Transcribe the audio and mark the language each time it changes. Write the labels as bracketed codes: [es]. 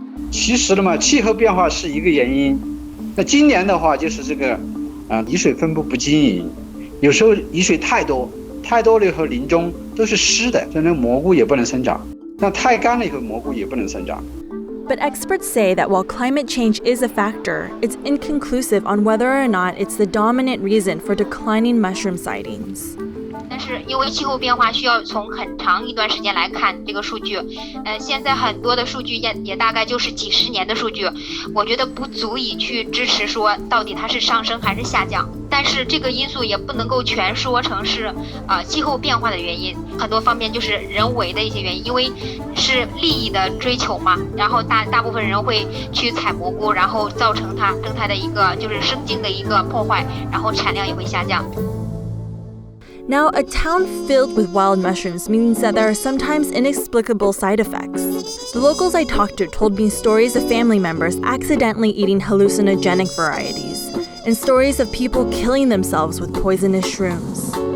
[zh] 其实嘛，气候变化是一个原因。那今年的话，就是这个雨水分布不均匀，有时候雨水太多，太多了以后林中都是湿的，所以那蘑菇也不能生长。那太干了以后，蘑菇也不能生长。 [en] But experts say that while climate change is a factor, it's inconclusive on whether or not it's the dominant reason for declining mushroom sightings. [zh] 但是因为气候变化需要从很长一段时间来看这个数据，现在很多的数据也大概就是几十年的数据，我觉得不足以去支持说到底它是上升还是下降。但是这个因素也不能够全说成是气候变化的原因，很多方面就是人为的一些原因，因为是利益的追求嘛，然后大部分人会去采蘑菇，然后造成它生态的一个就是生境的一个破坏，然后产量也会下降。 [en] Now, a town filled with wild mushrooms means that there are sometimes inexplicable side effects. The locals I talked to told me stories of family members accidentally eating hallucinogenic varieties, and stories of people killing themselves with poisonous shrooms.